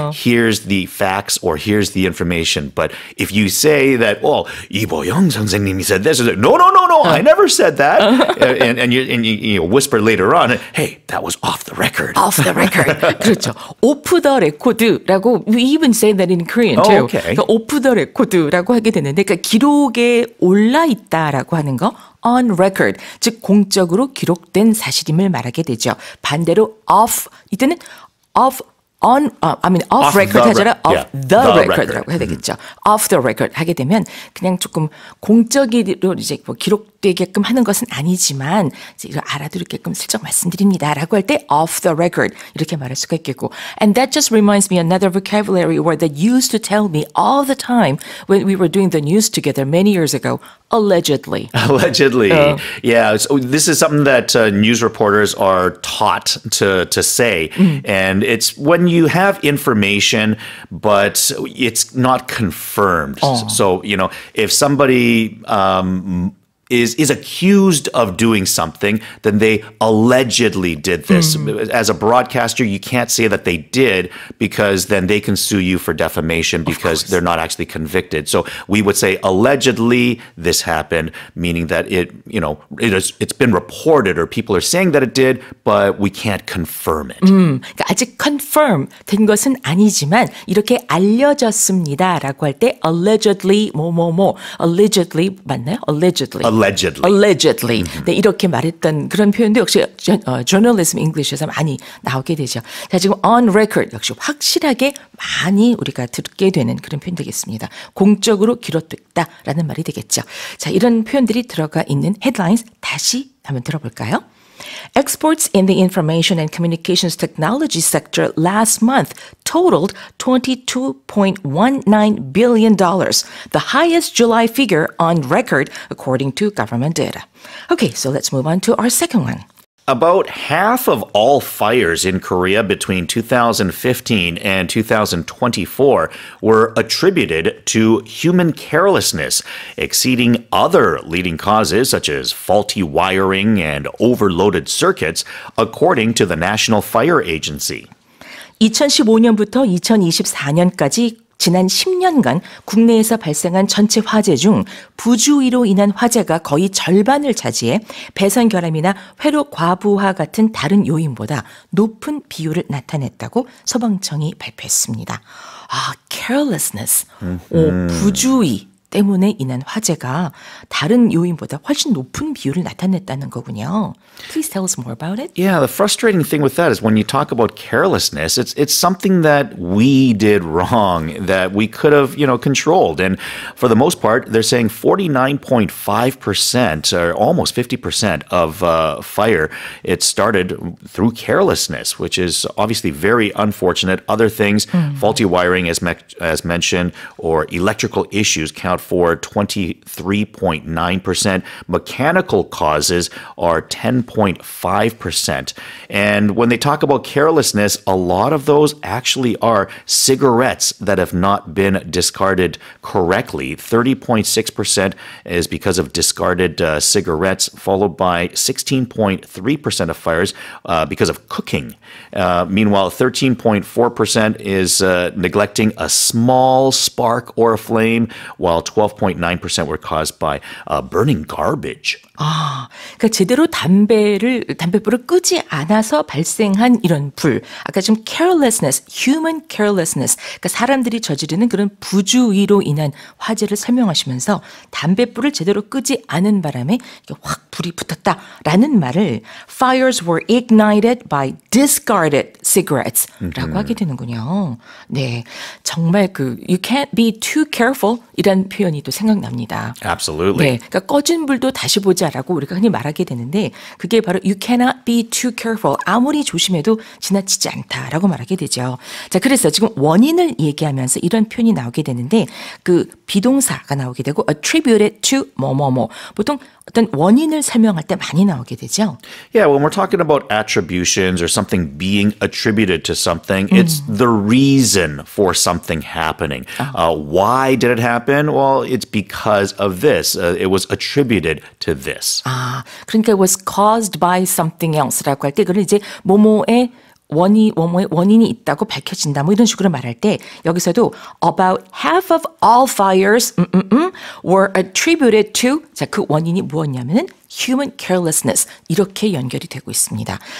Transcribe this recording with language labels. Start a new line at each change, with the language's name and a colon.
English: Here's the facts or here's the information. But if you say that, Lee Bo-young
Korean: 선생님이
English: said this, no, I never said that. And you whisper later on, hey, that was off the record. Off the record.
Korean: 그렇죠.
English: Off the record라고 we even say that in Korean too. Okay.
Korean: 그러니까 off the record라고 하게 되는데 그러니까 기록에 올라 있다라고 하는 거 on record, 즉 공적으로 기록된 사실임을 말하게 되죠. 반대로 off 이때는 off record 하잖아. off the record라고 해야 되겠죠. off the record 하게 되면 그냥 조금 공적으로 이제 뭐 기록되게끔 하는 것은 아니지만 이제 이거 알아두게끔 슬쩍 말씀드립니다라고 할 때 off the record 이렇게 말할 수가 있겠고.
English: And that just reminds me another vocabulary word that used to tell me all the time when we were doing the news together many years ago. Allegedly. Allegedly. Yeah. So this is something that news reporters are taught to say. And it's when you have information, but it's not confirmed. So, if somebody is accused of doing something, then they allegedly did this. As a broadcaster, you can't say that they did because then they can sue you for defamation because they're not actually convicted. So we would say allegedly this happened, meaning that it's been reported or people are saying that it did, but we can't confirm it.
Korean: 그러니까 아직 confirm 된 것은 아니지만 이렇게 알려졌습니다라고 할 때 allegedly allegedly 맞나요?
English: Allegedly.
Korean: 네, 이렇게 말했던 그런 표현도 역시 journalism English에서 많이 나오게 되죠. 자, 지금 on record 역시 확실하게 많이 우리가 듣게 되는 그런 표현 되겠습니다. 공적으로 기록됐다라는 말이 되겠죠. 자, 이런 표현들이 들어가 있는 headlines 다시 한번 들어볼까요?
English: Exports in the information and communications technology sector last month totaled $22.19 billion, the highest July figure on record, according to government data. Okay, so let's move on to our second one. About half of all fires in Korea between 2015 and 2024 were attributed to human carelessness, exceeding other leading causes such as faulty wiring and overloaded circuits, according to the National Fire Agency.
Korean: 2015년부터 2024년까지 지난 10년간 국내에서 발생한 전체 화재 중 부주의로 인한 화재가 거의 절반을 차지해 배선 결함이나 회로 과부하 같은 다른 요인보다 높은 비율을 나타냈다고 소방청이 발표했습니다. carelessness, 부주의 때문에 인한 화재가 다른 요인보다 훨씬 높은 비율을 나타냈다는 거군요.
English: Please tell us more about it. Yeah, the frustrating thing with that is when you talk about carelessness, it's something that we did wrong that we could have, controlled. And for the most part, they're saying 49.5% or almost 50% of fire, it started through carelessness, which is obviously very unfortunate. Other things, faulty wiring as mentioned, or electrical issues count for 23.9%. Mechanical causes are 10.5%. And when they talk about carelessness, a lot of those actually are cigarettes that have not been discarded correctly. 30.6% is because of discarded cigarettes, followed by 16.3% of fires because of cooking. Meanwhile, 13.4% is neglecting a small spark or a flame, while while 12.9% were caused by burning garbage.
Korean: 아, 그러니까 제대로 담뱃불을 끄지 않아서 발생한 이런 불. 아까 좀 carelessness, human carelessness. 그러니까 사람들이 저지르는 그런 부주의로 인한 화재를 설명하시면서 담뱃불을 제대로 끄지 않은 바람에 확 불이 붙었다라는 말을
English: fires were ignited by discarded cigarettes
Korean: 라고 하게 되는군요. 네, 정말
English: you can't be too careful
Korean: 이란 표현이 또 생각납니다.
English: Absolutely.
Korean: 네, 그러니까 꺼진 불도 다시 보자라고 우리가 흔히 말하게 되는데 그게 바로
English: you cannot be too careful.
Korean: 아무리 조심해도 지나치지 않다라고 말하게 되죠. 자, 그래서 지금 원인을 얘기하면서 이런 표현이 나오게 되는데 그 비동사가 나오게 되고 attributed to 뭐뭐뭐. 보통 어떤 원인을 설명할 때 많이 나오게 되죠.
English: Yeah, when we're talking about attributions or something being attributed to something, it's the reason for something happening. Why did it happen? Well, it's because of this. It was attributed to this.
Korean: 아, 그러니까
English: it was caused by something else
Korean: 라고 할 때 그걸 이제 뭐뭐의 원인이 있다고 밝혀진다. 뭐 이런 식으로 말할 때 여기서도
English: about half of all fires were attributed to
Korean: 자, 그 원인이 무엇이냐면은 human carelessness 이렇게 연결이 되고 있습니다.